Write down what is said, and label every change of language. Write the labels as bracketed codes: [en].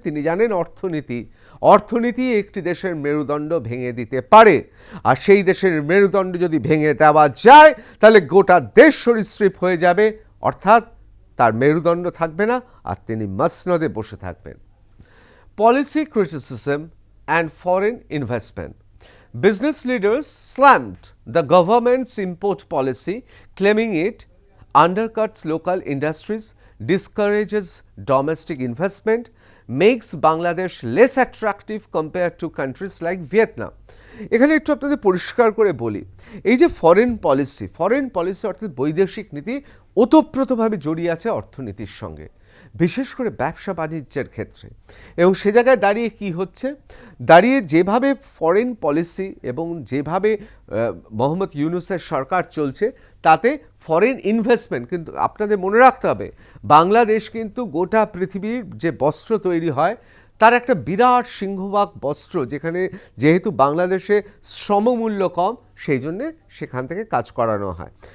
[bn] তিনি জানেন অর্থনীতি একটি দেশের মেরুদণ্ড ভেঙে দিতে পারে, আর সেই দেশের মেরুদণ্ড যদি ভেঙে দেওয়া যায় তাহলে গোটা দেশ সরীসৃপ হয়ে যাবে, অর্থাৎ তার মেরুদণ্ড থাকবে না আর তিনি মসনদে বসে থাকবেন। [en] Policy criticism and foreign investment. Business leaders slammed the government's import policy, claiming it undercuts local industries, discourages domestic investment, makes Bangladesh less attractive compared to countries like Vietnam. [bn] এখানে একটু আপনাদের পরিষ্কার করে বলি, এই যে ফরেন পলিসি অর্থাৎ বৈদেশিক নীতি ওতপ্রোতভাবে জড়িয়ে আছে অর্থনীতির সঙ্গে, বিশেষ করে ব্যবসা বাণিজ্যের ক্ষেত্রে। এবং সে জায়গায় দাঁড়িয়ে কি হচ্ছে, যেভাবে ফরেন পলিসি এবং যেভাবে মোহাম্মদ ইউনূসের সরকার চলছে, তাতে ফরেন ইনভেস্টমেন্ট, কিন্তু আপনাদের মনে রাখতে হবে বাংলাদেশ কিন্তু গোটা পৃথিবীর যে বস্ত্র তৈরি হয় তার একটা বিরাট সিংহভাগ বস্ত্র, যেখানে যেহেতু বাংলাদেশে শ্রমমূল্য কম, সেই জন্যে সেখান থেকে কাজ করানো হয়।